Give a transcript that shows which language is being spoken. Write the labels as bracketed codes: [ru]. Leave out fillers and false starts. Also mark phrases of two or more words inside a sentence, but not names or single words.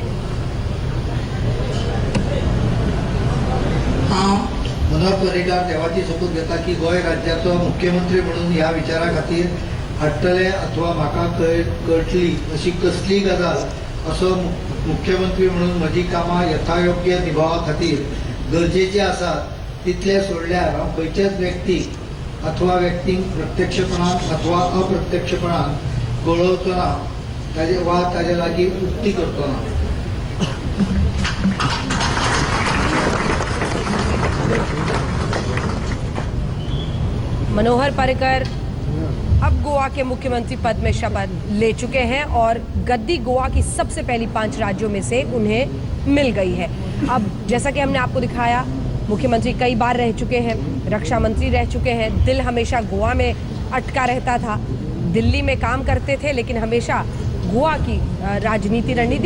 [kok] मनोहर पर्रीकार देवाची सोपूत घेता की गोंय राज्याचो मुख्यमंत्री म्हणून ह्या विचारा खातीर हाडटले अथवा म्हाका कळटली अशी कसलीय गजाल असो मुख्यमंत्री म्हणून म्हजी कामां यथायोग्य निभावपा खातीर गरजेची आसात तितले सोडल्यार हांव खंयचेच व्यक्तीक अथवा व्यक्तींक प्रत्यक्षपणान अथवा अप्रत्यक्षपणान कळवचो ना ताजे लागीं उक्ती करचो ना। [hi] मनोहर पर्रीकर अब गोवा के मुख्यमंत्री पद में शपथ ले चुके हैं और गद्दी गोवा की सबसे पहली 5 राज्यों में से उन्हें मिल गई है। अब जैसा कि हमने आपको दिखाया, मुख्यमंत्री कई बार रह चुके हैं, रक्षा मंत्री रह चुके हैं, दिल हमेशा गोवा में अटका रहता था, दिल्ली में काम करते थे लेकिन हमेशा गोवा की राजनीति रणनीति।